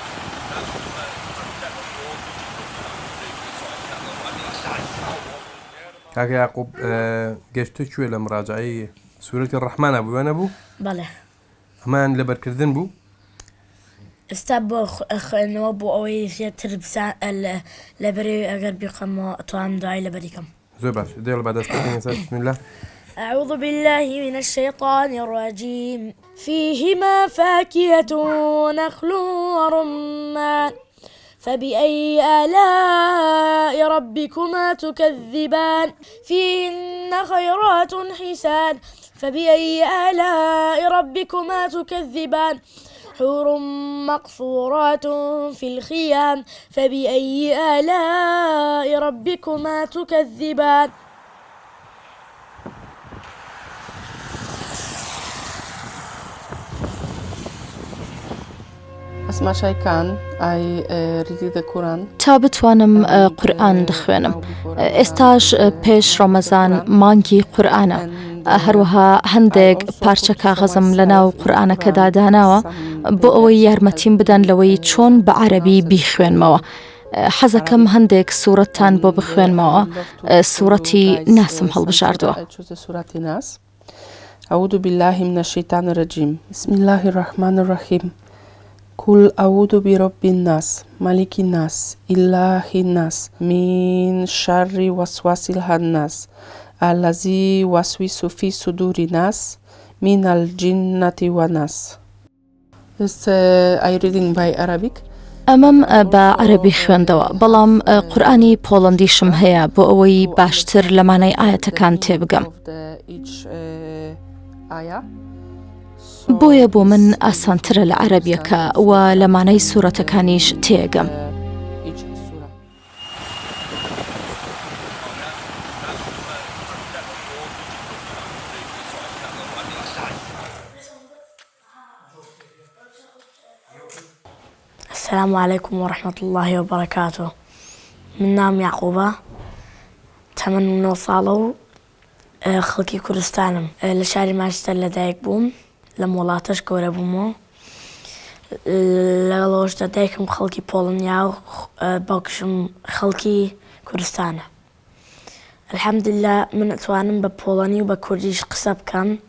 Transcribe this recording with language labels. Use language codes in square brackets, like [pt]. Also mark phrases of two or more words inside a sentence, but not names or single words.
[ckb] کاکە یاقوب گەشتە کوێ لە مراجعەی سوورەتی ڕەحمانە بووە نەبوو؟ بەڵێ ئەمان لەبەرکردن بوو؟ ئێستا بۆ خوێندنەوە بۆ ئەوەی زیاتر لەبەرێ ئەگەر بیقەمەوە ئەتوانم دوای لەبەریکەم زۆر باش دێڵ بەدەستەکەی [ar] بسم الله أعوذ بالله من الشيطان الرجيم فيهما فاكهة ونخل ورمان فبأي آلاء ربكما تكذبان فيهن خيرات حسان فبأي آلاء ربكما تكذبان حور مقصورات في الخيام فبأي آلاء ربكما تكذبان [ckb] تا بتوانم قورئان دەخوێنم ئێستاش پێش ڕەمەزان مانگی قورئانە هەروەها هەندێک پارچە کاغەزم لە ناو قورئانەکەدا داناوە بۆ ئەوەی یارمەتیم بدەن لەوەی چۆن بە عەرەبی بیخوێنمەوە حەزەکەم هەندێک سوورەتتان بۆ بخوێنمەوە سوورەتی ناسم هەڵبژاردووە [ar] أعوذ بالله من الشيطان الرجيم بسم الله الرحمن الرحيم قل أعوذ برب الناس ملك الناس إله الناس من شر وسواس الخناس الذي يوسوس في صدور الناس من الجنة والناس. [en] Are you reading by Arabic? [ckb] ئەمەم بە عەرەبی خوێندەوە بەڵام قورئانی پۆڵەندیشم هەیە بۆ ئەوەی باشتر لەمانەی ئاەتەکان تێبگەم بۆیە بۆ من ئاسانترە لە عەرەبیەکە و لەمانەی سوورەتەکانیش تێگەم [ar] السلام عليكم ورحمة الله وبركاته [ckb] من نام يعقوبة [ar] 8 [ckb] ساڵە خەڵکی کوردستانم لە شاری مانچستەر لەدایک بووم لە وڵاتەش گەورە بوومەوە لەگەڵەوەشدا دایکم خەڵکی پۆڵنیا و باوکشم خەڵکی کوردستانە الحەمدلله من ئەتوانم بە پۆڵەنی و بە کوردیش قسە بکەم